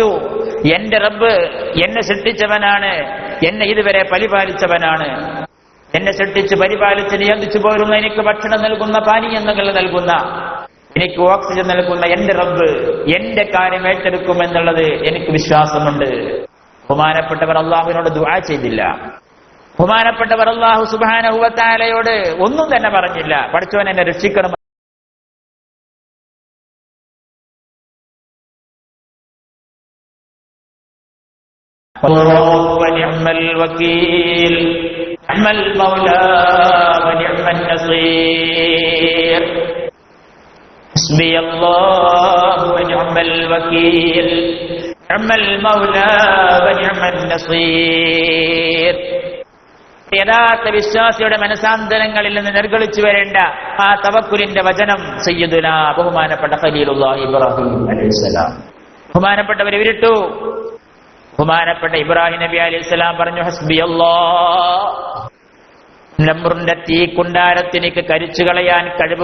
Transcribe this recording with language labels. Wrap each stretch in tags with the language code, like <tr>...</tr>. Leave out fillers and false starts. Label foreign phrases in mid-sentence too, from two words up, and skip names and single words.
<ml>എന്റെ റബ്ബ് എന്നെ സൃഷ്ടിച്ചവനാണ്, എന്നെ ഇതുവരെ പരിപാലിച്ചവനാണ്, എന്നെ സൃഷ്ടിച്ച് പരിപാലിച്ച് നിയന്ത്രിച്ചു പോരുന്ന, എനിക്ക് ഭക്ഷണം നൽകുന്ന, പാനീയങ്ങൾ നൽകുന്ന, എനിക്ക് ഓക്സിജൻ നൽകുന്ന എന്റെ റബ്ബ് എന്റെ കാര്യം ഏറ്റെടുക്കുമെന്നുള്ളത് എനിക്ക് വിശ്വാസമുണ്ട്. ബഹുമാനപ്പെട്ടവർ അല്ലാഹുവിനോട് ദുആ ചെയ്തില്ല. ബഹുമാനപ്പെട്ടവർ</ml> <ar>الله سبحانه وتعالى</ar> <ml>ഒന്നും തന്നെ പറഞ്ഞില്ല, പടച്ചോൻ എന്നെ രക്ഷിക്കണം.</ml> <ar>ونعم الوكيل نعم المولى ونعم النصير حسبي الله ونعم الوكيل نعم المولى ونعم النصير.</ar> <ml>യഥാർത്ഥ വിശ്വാസിയുടെ മനസാന്തരങ്ങളിൽ നിന്ന് നിർഗളിച്ചു വരേണ്ട ആ തവക്കുലിന്റെ വചനം സയ്യിദുനാ ബഹുമാനപ്പെട്ട</ml> <ar>خليل الله إبراهيم عليه السلام.</ar> <ml>ബഹുമാനപ്പെട്ടവരെ വിട്ടു. ബഹുമാനപ്പെട്ട ഇബ്രാഹിം നബി അലൈഹിസ്സലാം പറഞ്ഞു,</ml> <ar>حسبي الله,</ar> <ml>നമ്രുന്റെ തീക്കുണ്ടാരത്തിനിക്ക് കരിച്ചു കളയാൻ കഴിവ്</ml>